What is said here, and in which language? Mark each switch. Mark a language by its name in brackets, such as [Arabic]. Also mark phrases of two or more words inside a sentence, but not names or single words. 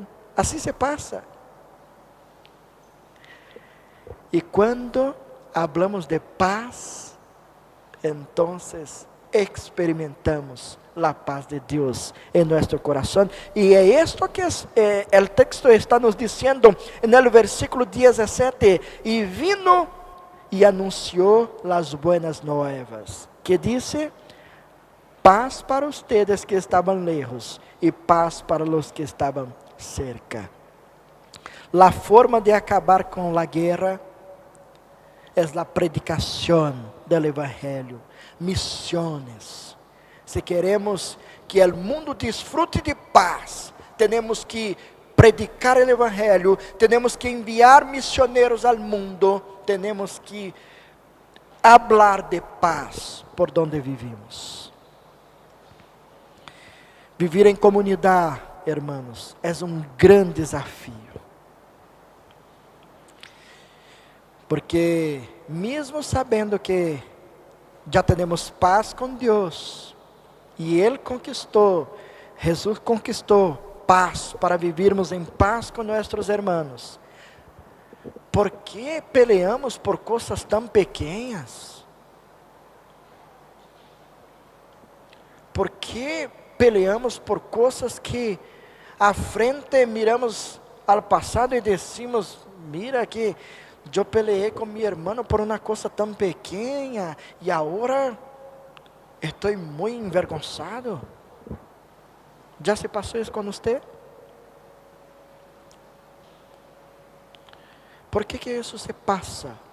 [Portuguese] Assim se passa. [Spanish] E quando hablamos de paz, entonces experimentamos la paz de Dios en nuestro corazón. Y esto que el texto está nos diciendo en el versículo 17: y vino y anunció las buenas nuevas, que dice: paz para ustedes que estaban lejos y paz para los que estaban cerca. La forma de acabar con la guerra es la predicación del Evangelio, misiones. [Portuguese] Se queremos que o mundo desfrute de paz, temos que predicar o Evangelho, temos que enviar missioneiros ao mundo, temos que [Spanish] hablar de paz por donde vivimos. [Portuguese] Vivir em comunidade, hermanos, é um grande desafio. Porque mesmo sabendo que já temos paz com Deus, e Ele conquistou, Jesus conquistou paz para vivermos em paz com nossos irmãos, por que peleamos por coisas tão pequenas? Por que peleamos por coisas que à frente miramos ao passado e [Spanish] decimos: mira [Portuguese] que eu peleei com meu irmão por uma coisa tão pequena e agora estou muito envergonzado? Já se passou isso com você? Por que isso se passa?